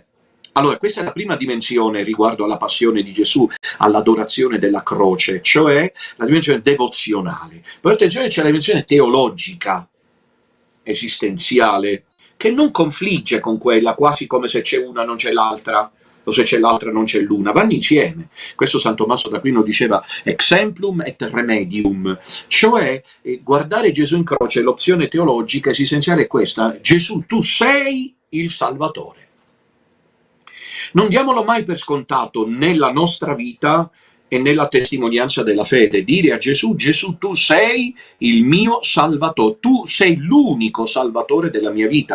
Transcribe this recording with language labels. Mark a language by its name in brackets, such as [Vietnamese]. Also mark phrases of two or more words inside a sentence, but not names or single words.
[Italian] Allora, questa è la prima dimensione riguardo alla passione di Gesù, all'adorazione della croce, cioè la dimensione devozionale. Però attenzione, c'è la dimensione teologica, esistenziale, che non confligge con quella, quasi come se c'è una non c'è l'altra, o se c'è l'altra non c'è l'una, vanno insieme. Questo San Tommaso d'Aquino diceva [Latin] exemplum et remedium, [Italian] cioè guardare Gesù in croce, l'opzione teologica esistenziale è questa: Gesù, tu sei il Salvatore. Non diamolo mai per scontato nella nostra vita e nella testimonianza della fede. Dire a Gesù, Gesù tu sei il mio Salvatore, tu sei l'unico Salvatore della mia vita.